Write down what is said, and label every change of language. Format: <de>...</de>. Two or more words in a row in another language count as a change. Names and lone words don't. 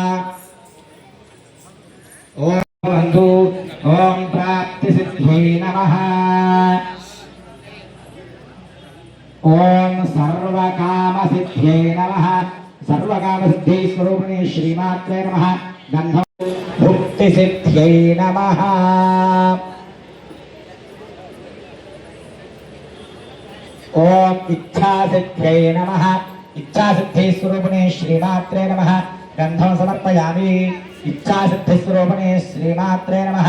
<sa>ఓం బంధు. ఓం ప్రాప్తి సిద్ధ్యై నమః. ఓం సర్వకామ సిద్ధ్యై నమః. సర్వకామ సిద్ధ్యై స్వరూపిణి శ్రీమాత్రే నమః. గంధం प्राप्तिसिद्ध्यै नमः। ओम इच्छासिद्ध्यै नमः। इच्छासिद्धिस्वरूपिणे श्रीमात्रे नमः। गन्धं समर्पयामि। इच्छासिद्धिस्वरूपिणे श्रीमात्रे नमः।</sa>